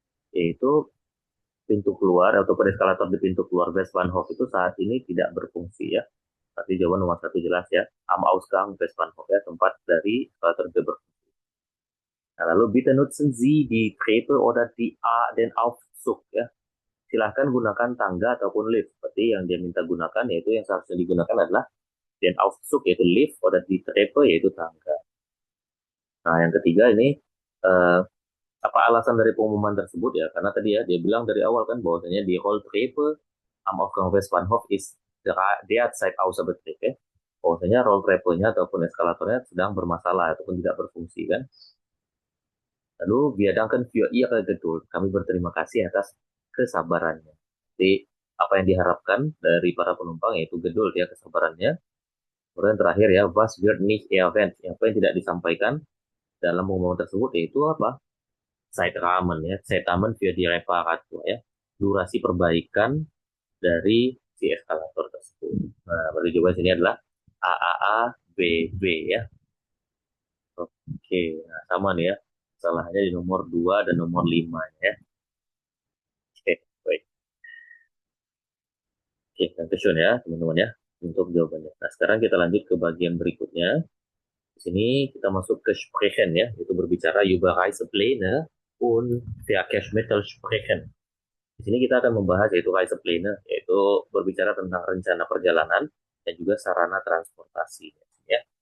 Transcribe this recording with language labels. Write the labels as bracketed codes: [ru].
[id] Yaitu pintu keluar atau eskalator di pintu keluar Westbahnhof itu saat ini tidak berfungsi ya. Tadi jawaban nomor 1 jelas ya. [de] Am Ausgang Westbahnhof [id] ya, tempat dari eskalator berfungsi. Nah, lalu [de] bitte nutzen Sie die Treppe oder den Aufzug. [id] Aufzug ya. Silahkan gunakan tangga ataupun lift. Seperti yang dia minta gunakan, yaitu yang seharusnya digunakan adalah [de] den Aufzug, [id] yaitu lift, [de] oder die Treppe, [id] yaitu tangga. Nah, yang ketiga ini, eh, apa alasan dari pengumuman tersebut ya? Karena tadi ya, dia bilang dari awal kan bahwasanya di [de] Rolltreppe am Aufgang Westbahnhof ist derzeit außer Betrieb [id] ya. Bahwasanya Rolltreppe-nya ataupun eskalatornya sedang bermasalah ataupun tidak berfungsi kan. Lalu [de] wir danken für Ihre Geduld. [id] Kami berterima kasih atas kesabarannya. Jadi apa yang diharapkan dari para penumpang yaitu geduld ya, kesabarannya. Kemudian terakhir ya, [de] was wird nicht erwähnt. [id] Apa yang tidak disampaikan dalam pengumuman tersebut yaitu apa? [de] Zeitrahmen ya, Zeitrahmen für die Reparatur ya. [id] Durasi perbaikan dari si eskalator tersebut. Nah, berarti jawaban sini adalah AAA BB ya. Oke, nah sama nih ya. Salahnya di nomor 2 dan nomor 5 ya. Oke, baik. Oke, Dankeschön ya teman-teman ya untuk jawabannya. Nah, sekarang kita lanjut ke bagian berikutnya. Di sini kita masuk ke sprechen ya, itu berbicara [de] über Reisepläne und Verkehrsmittel sprechen. [id] Di sini kita akan membahas yaitu Reisepläne, yaitu berbicara tentang rencana perjalanan dan juga sarana transportasi ya.